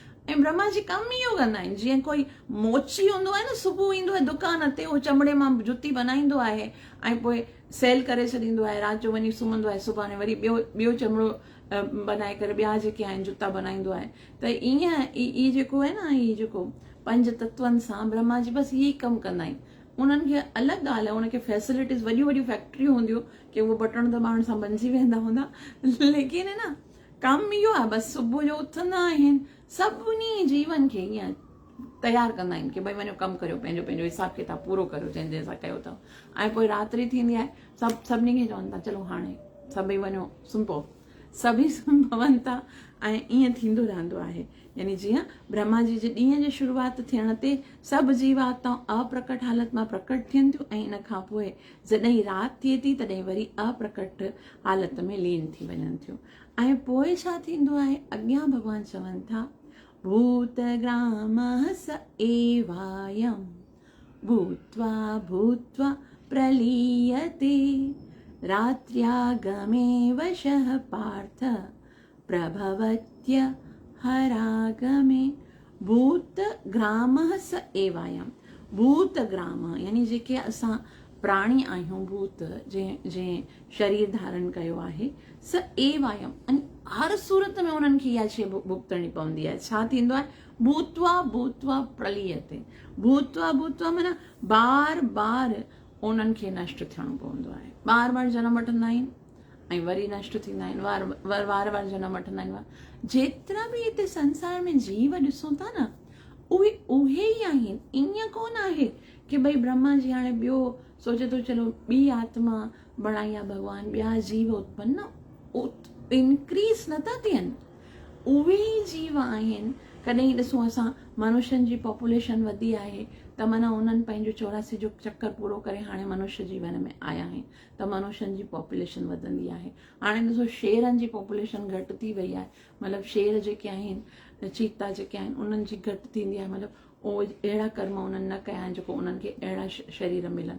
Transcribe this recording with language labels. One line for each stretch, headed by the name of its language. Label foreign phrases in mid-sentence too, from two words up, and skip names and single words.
Sindhi: ऐं ब्रह्मा जी कमु इहो कंदा आहिनि, जीअं कोई मोची हूंदो आहे न, सुबुह ईंदो आहे दुकान ते, उहो चमड़े मां जुती बनाईंदो आहे ऐं पोइ सेल करे छॾींदो आहे, राति जो वञी सुम्हंदो आहे, सुभाणे वरी ॿियो चमड़ो बनाए करे ॿिया जेके आहिनि जुता बनाईंदो आहे। त ईअं ई जेको आहे न, ई जेको 5 तत्वनि सां ब्रह्मा जी बसि इहे ई कमु कंदा आहिनि। उन्हनि खे अलॻि ॻाल्हि आहे, उनखे फैसिलिटीज़ वॾियूं वॾियूं फैक्ट्रियूं हूंदियूं कि उहो बटण दॿाइण सां बंदिजी वेंदा हूंदा, लेकिन है न कमु इहो आहे, बसि सुबुह जो उथंदा आहिनि, सभिनी जीवन खे ईअं तयारु कंदा आहिनि कि भई वञो कमु करियो, पंहिंजो पंहिंजो हिसाब किताब पूरो करियो जंहिं जंहिंसां कयो अथव। ऐं पोइ रात्रि थींदी आहे, सभिनी खे चवनि था चलो हाणे सभई वञो सुम्हो, सभई सुम्हनि था ऐं ईअं थींदो रहंदो आहे। यानी जीअं ब्रह्मा जी जे ॾींहं जी शुरूआति थियण ते सभु जीवात्माऊं अप्रकट हालत मां प्रकट थियनि थियूं ऐं इन खां पोइ जॾहिं राति थिए थी तॾहिं वरी अप्रकट हालत में लीन थी वञनि थियूं।
Sanskrit: ऐं पोइ छा थींदो आहे, अॻियां भॻवान चवनि था भूतग्रामः स एवायम् भूत्वा भूत्वा प्रलीयते रात्र्यागमे वशः पार्थ प्रभवत्य हरागमे भूतग्रामः स एवायम भूतग्राम
Sindhi: यानी जेके असां प्राणी आहियूं भूत जंहिं शरीर धारण कयो आहे
Sanskrit: स एवायम
Sindhi: अने हर सूरत में उन्हनि खे इहा शइ भुगतणी पवंदी आहे। छा थींदो आहे
Sanskrit: भूत्वा भूत्वा प्रलीयते भूत्वा भूत्वा
Sindhi: माना बार बार उन्हनि खे नष्ट थियणो पवंदो आहे। बार बार जनम वठंदा आहिनि ऐं वरी नष्ट थींदा आहिनि वार वार जनम वठंदा आहिनि। जेतिरा बि हिते संसार में जीव ॾिसूं था न उहे ई आहिनि। ईअं कोन आहे कि भई ब्रह्मा जी हाणे ॿियो सोचे थो चलो ॿी आत्मा बणाई आहे भॻवान ॿिया जीव उत्पन्न इंक्रीज नथा थियनि उहे ई जीव आहिनि। कॾहिं ॾिसूं असां मनुष्यनि जी पॉपुलेशन वधी आहे त माना उन्हनि पंहिंजो 84 जो चक्कर पूरो करे हाणे मनुष्य जीवन में आया आहिनि त मनुष्यनि जी पॉपुलेशन वधंदी आहे। हाणे ॾिसो शेरनि जी पॉपुलेशन घटि थी वई आहे मतिलबु शेर जेके आहिनि चीता जेके आहिनि उन्हनि जी घटि थींदी आहे मतिलबु उहे अहिड़ा कर्म उन्हनि न कया आहिनि जेको उन्हनि खे अहिड़ा शरीर मिलनि।